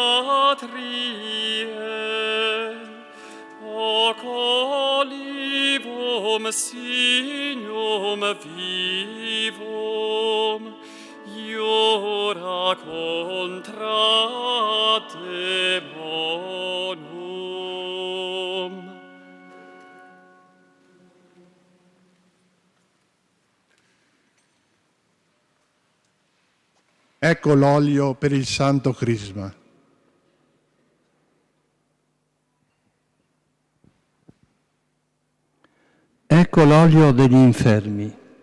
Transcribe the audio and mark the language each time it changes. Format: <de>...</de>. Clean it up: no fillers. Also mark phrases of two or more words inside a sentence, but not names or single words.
<la>patriae, hoc olivum signum vivum, iura contra demonum.</la> <it>Ecco l'olio per il Santo Crisma. Ecco l'olio degli infermi.</it>